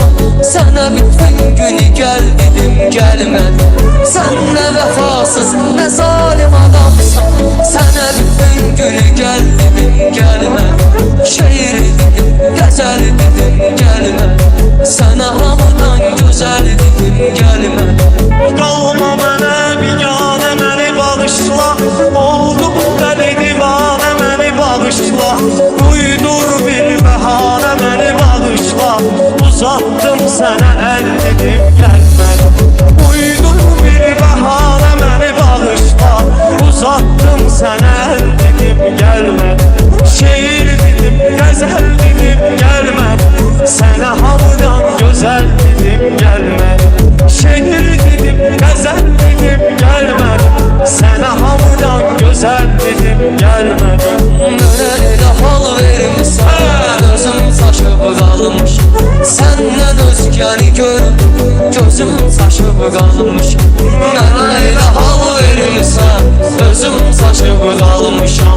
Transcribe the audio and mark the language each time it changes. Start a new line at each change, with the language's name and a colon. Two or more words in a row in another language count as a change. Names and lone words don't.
Turkish: Sana bütün günü gel dedim gelmedi. Sen ne vefasız ne zalim adamsın. Sana bütün günü gel dedim gelmedi. Şehir dedim, güzel dedim gelmedi. Sana hamıdan güzel dedim gelmedi.
Azerbaijani: Qalma mənə biganə, məni bağışla. Oldum dəli divanə, məni bağışla. Uydur bir bəhanə, məni bağışla. Uzattım sənə əl dedim gəlmədi. Uydur bir bəhanə, məni bağışla. Uzattım sənə əl dedim gəlmədi. Şehir dedim, gəzəl dedim gəlmədi. Sənə hamıdan gözəl dedim gəlmədi.
Turkish: Şehir dedim, güzel dedim gelmedi. Sana hamıdan güzel dedim gelmedi.
Azerbaijani: Mənə elə hal vermişsən, özüm saçıb qalmış. Səndən özgəni görüm, gözüm saçıb qalmış. Mənə elə hal vermişsən, özüm saçıb qalmışam.